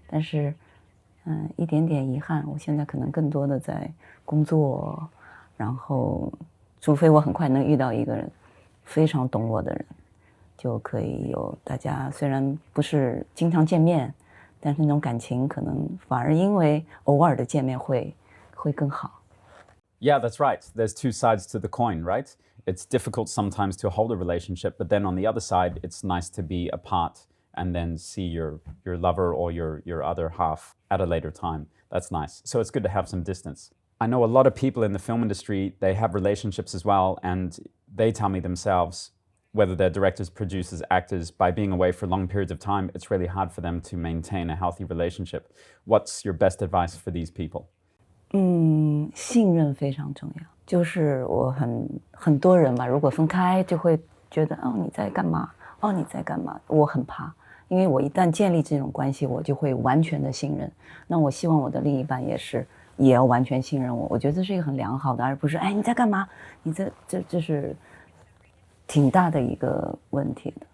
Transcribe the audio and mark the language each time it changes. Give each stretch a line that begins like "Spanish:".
Chinese: 但是，一点点遗憾，我现在可能更多的在工作，然后，除非我很快能遇到一个人非常懂我的人，就可以有大家虽然不是经常见面，但是那种感情可能反而因为偶尔的见面会更好。
English: Yeah, that's right. There's two sides to the coin, right? It's difficult sometimes to hold a relationship, but then on the other side, it's nice to be apart and then see your lover or your other half at a later time. That's nice. So it's good to have some distance. I know a lot of people in the film industry, they have relationships as well, and they tell me themselves, whether they're directors, producers, actors, by being away for long periods of time, it's really hard for them to maintain a healthy relationship. What's your best advice for these people?
Chinese: 信任非常重要。就是我很多人嘛，如果分开就会觉得你在干嘛？你在干嘛？我很怕，因为我一旦建立这种关系，我就会完全的信任。那我希望我的另一半也要完全信任我。我觉得这是一个很良好的，而不是你在干嘛？这是挺大的一个问题的。